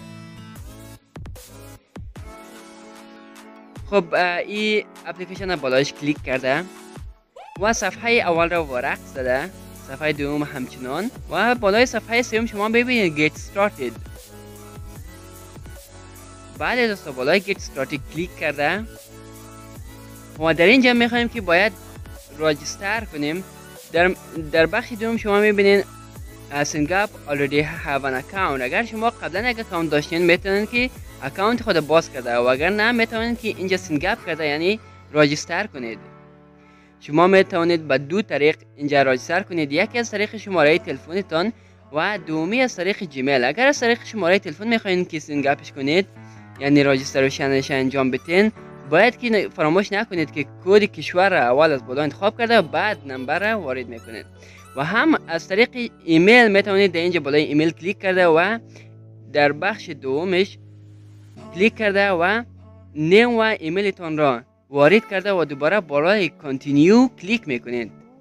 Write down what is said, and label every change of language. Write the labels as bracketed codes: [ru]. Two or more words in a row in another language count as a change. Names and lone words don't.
[fa] خب این اپلیکیشن بالایش کلیک کرده و صفحه اول را ورق زده، صفحه دوم همچنان و بالای صفحه سوم شما ببینید [en] Get Started. [fa] بله دوستان، بالای [en] Get Started [fa] کلیک کرده و در اینجا میخوایم که باید راجستر کنیم. در بخش دوم شما میبینید [en] sign up already have an account. [fa] اگر شما قبلا یک اکانت داشتین میتونید که اکانت خود باز کرده و اگر نه میتونید که اینجا [en] sign up [fa] کرده یعنی راجستر کنید. شما میتونید به دو طریق اینجا راجستر کنید، یکی از طریق شماره تلفنتان و دومی از طریق جیمیل. اگر از طریق شماره تلفن میخواین که sign upش کنید یعنی راجستریشنش انجام بدین، باید که فراموش نکنید که کد کشور را اول از بالا انتخاب کرده و بعد نمبر را وارد میکنید. و هم از طریق ایمیل میتونید در اینجا بالای ایمیل کلیک کرده و در بخش دومش کلیک کرده و نیم و ایمیلتون را وارد کرده و دوباره بالای کانتینیو کلیک میکنید.